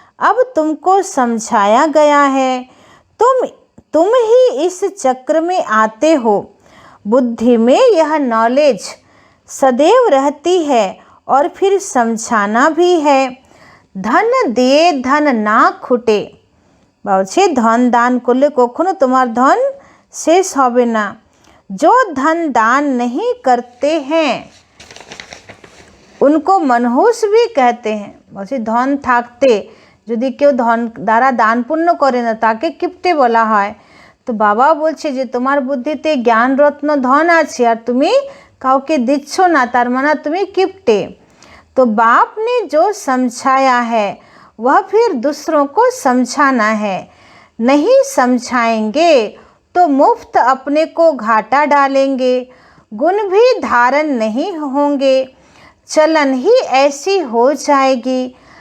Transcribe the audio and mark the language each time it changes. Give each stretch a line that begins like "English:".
Hindi: अब तुमको समझाया गया है, तुम ही इस चक्र में आते हो। बुद्धि में यह नॉलेज सदैव रहती है और फिर समझाना भी है। धन दिए धन ना खुटे।
Bangla: বলছে ধন দান করলে কখনো তোমার ধন শেষ হবে না।
Hindi: जो धन दान नहीं करते हैं उनको मनहूस भी कहते हैं।
Bangla: বলছে ধন থাকতে যদি কেউ ধন দ্বারা দান পুণ্য করে না তাকে কিপটে বলা হয়। তো বাবা বলছে যে তোমার বুদ্ধিতে জ্ঞান রত্ন ধন আছে আর তুমি কাউকে দিচ্ছ না, তার মানে তুমি কিপটে।
Hindi: तो बाप ने जो समझाया है वह फिर दूसरों को समझाना है। नहीं समझाएंगे तो मुफ्त अपने को घाटा डालेंगे, गुण भी धारण नहीं होंगे, चलन ही ऐसी हो जाएगी।